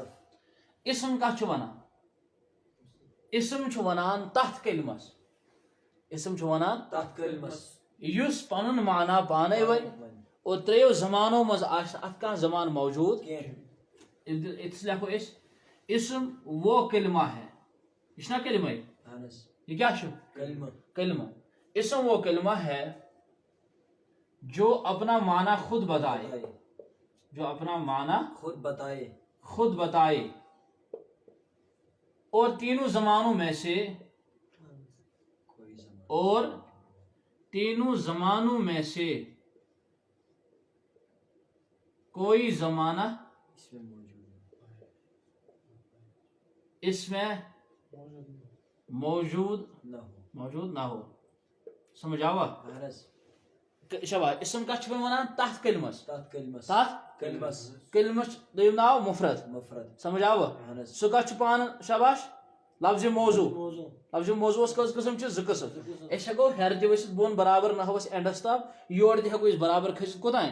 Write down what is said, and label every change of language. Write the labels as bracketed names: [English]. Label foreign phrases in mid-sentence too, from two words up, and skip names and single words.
[Kashmiri] اسم کتھ چھُ ونان؟ اسم چھُ ونان تتھ کلمس. اسم چھُ ونان تتھ کلمس یُس پنُن معنی پانے ونہِ اور ترٛیو زمانو منٛز آسہِ نہٕ اتھ کانٛہہ زمان موجود کینٛہہ. ییٚتس لیکھو أسۍ اسم [Urdu] وہ کلمہ ہے. [Kashmiri] یہ چھُنا کلمے؟ اہن حظ. یہ کیا چھُ؟ کلمہ. کلمہ. [Urdu] اسم وہ کلمہ ہے جو اپنا معنی خود بتائے. جو اپنا معنی خود بتائے اور تینوں زمانوں میں سے کوئی زمانہ اس میں موجود نہ ہو. [Kashmiri] سمجھ آوا؟ شباب اسم کتھ چھِ ونان؟ تتھ کلمس. کلمس دوٚیِم ناو مفرد. سمجھ آوا؟ سُہ کتھ چھُ پانہٕ؟ شاباش. لفظ موضوع. لفظ موضوعس کٔژ قٕسم چھِ؟ زٕ قٕسم. أسۍ ہٮ۪کو ہیرِ تہِ ؤسِتھ بۄن برابر نحوس اینڈس تام، یورٕ تہِ ہٮ۪کو أسۍ برابر کھٔسِتھ کوٚتانۍ؟